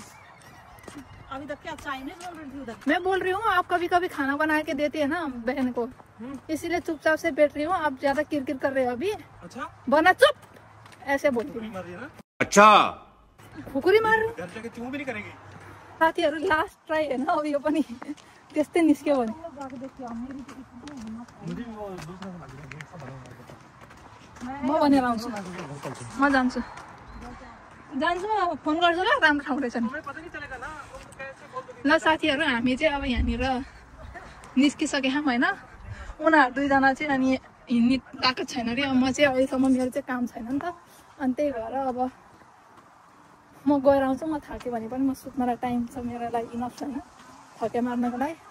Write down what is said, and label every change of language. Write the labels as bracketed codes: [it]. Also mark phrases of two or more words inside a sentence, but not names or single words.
[hi] अभी तक क्या चाइनीज बोल रही थी उधर मैं बोल रही हूँ आप कभी कभी खाना बना के देते हैं ना बहन को इसीलिए चुपचाप से बैठ रही हूँ आप ज्यादा किरकिर कर रहे हो अभी अच्छा बना चुप ऐसे बोलती हूँ मार रही है ना अच्छा खुकुरी मार रही घर जाके चूं भी नहीं करेगी [ne] साथीहरू [en] last try [ne] होइन अब यो पनि त्यस्तै निस्क्यो भने म भनेर आउँछु म जान्छु फोन गर्छु ल राम्रो ठाउँ रहेछ नि ल साथीहरू हामी चाहिँ अब यहाँनिर निस्किसकेका होइन उनीहरू दुईजना चाहिँ अनि हिँड्ने गएको छैन अरे म चाहिँ अहिलेसम्म मेरो चाहिँ काम छैन नि त अनि त्यही भएर अब म गएर आउँछु म थाक्यो भने पनि म सुत्नलाई टाइम छ मेरो लागि इनफ छैन थके मार्नको लागि